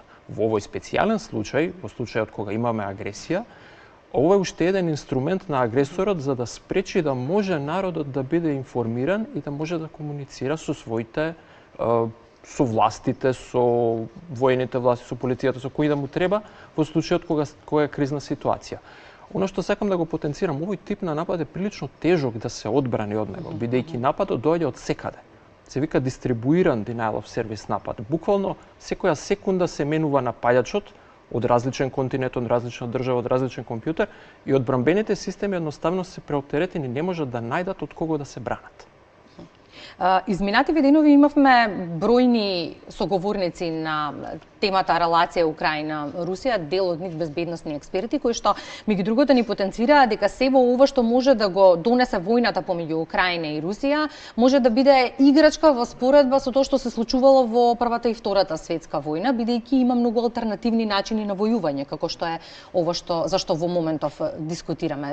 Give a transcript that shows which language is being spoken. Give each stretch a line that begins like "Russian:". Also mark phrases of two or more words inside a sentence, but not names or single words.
Macedonian: Во овој специјален случај, во случајот кога имаме агресија, ова е уште еден инструмент на агресорот за да спречи да може народот да биде информиран и да може да комуницира со своите, со властите, со воените власти, со полицијата, со кои да му треба, во случајот кога е кризна ситуација. Оно што сакам да го потенцирам, овој тип на напад е прилично тежок да се одбрани од него, бидејќи нападот доаѓа од секаде. Се вика дистрибуиран
English: denial of service
Macedonian: напад. Буквално секоја секунда се менува напаѓачот од различен континент, од различна држава, од различен компјутер и одбранбените системи едноставно се преоптеретени, не можат да најдат од кого да се бранат. Изминативе денови имавме бројни соговорници на темата релација Украина-Русија, дел од нив безбедносни експерти, кои што меѓу другото ни потенцираа дека се во ова што може да го донесе војната помеѓу Украина и Русија, може да биде играчка во споредба со тоа што се случувало во Првата и Втората светска војна, бидејќи има многу алтернативни начини на војување, како што е ова зашто во моментов дискутираме.